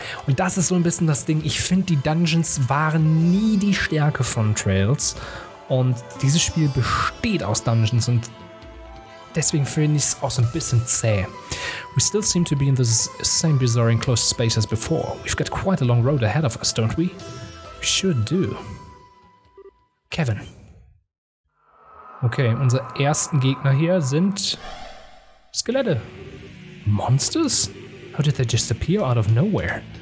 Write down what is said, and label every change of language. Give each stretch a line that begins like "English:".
German: Und das ist so ein bisschen das Ding. Ich finde, die Dungeons waren nie die Stärke von Trails. Und dieses Spiel besteht aus Dungeons und deswegen finde ich es auch so ein bisschen zäh.
English: We still seem to be in the same bizarre enclosed space as before. We've got quite a long road ahead of us, don't we? We sure do. Kevin.
German: Okay, unsere ersten Gegner hier sind Skelette.
English: Monsters? How did they just appear out of nowhere?